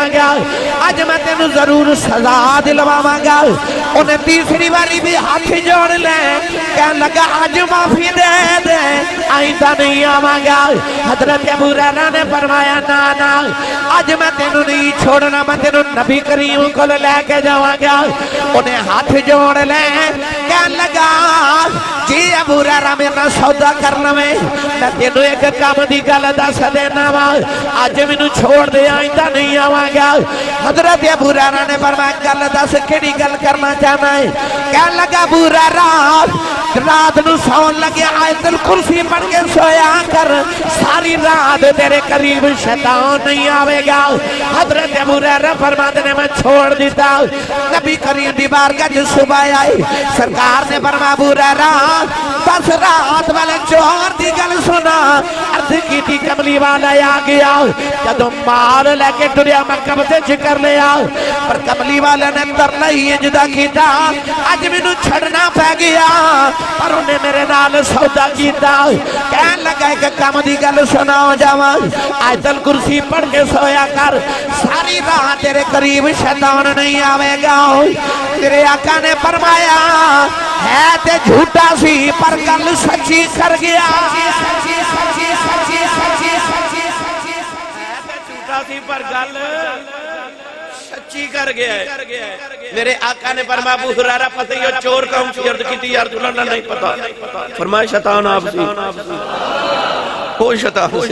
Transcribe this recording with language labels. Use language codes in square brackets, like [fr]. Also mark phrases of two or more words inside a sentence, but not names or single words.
[pa] گا آج میں تینوں ضرور سزا دلواواں گا انہیں تیسری باری بھی ہاتھ جوڑ لے کہنے لگا آج معافی دے دے آئندہ نہیں آواں گا حضرت ابو ہریرہ نے فرمایا نا نا آج میں تینوں نہیں چھوڑنا میں تینوں نبی کریم کو لے کے جاواں گا انہیں ہاتھ جوڑ لے کہنے لگا جی ابو ہریرہ میرا سودا کرنا میں تینوں ایک کام دی گل دس دینا وا آج مینوں چھوڑ دے آئندہ نہیں آواں گا حضرت ابو ہریرہ نے فرمایا گل دس کیڑی گل کرنا چاہنا ہے کہنے لگا ابو ہریرہ رات نو سون لگے آیت الکرسی پڑھ کے سویا کر ساری رات تیرے قریب شیطان نہیں آوے گا حضرت ابو ہریرہ فرماتے نے میں چھوڑ دیتا نبی کریم دی بارگاہ جو صبح آئی سرکار نے فرمایا ابو ہریرہ بس رات والے چور دی گل سنا عرض کی تھی کملی والا آ گیا جدو مال لے کے ٹریا میں قبضے چکر لیا پر کملی والا نے ترلا ہی اجدہ کیتا آج مینوں چھڑنا پہ گیا پر انہیں میرے نال سودا کیتا کہنے لگا ایک کام دی گل سناؤ جاواں آیت الکرسی پڑھ کے سویا کر ساری راہ تیرے قریب شیطان نہیں آوے گا تیرے آقا نے فرمایا ہے تے جھوٹا سی پر گل سچی کر گیا جھوٹا سی پر گل سچی کر گیا ہے میرے آقا نے فرمایا ابو ہریرہ پتہ یہ چور کون سی عرض کی تھی یا رسول اللہ نہیں پتا فرمایا شیطان آپ سی ہو شیطان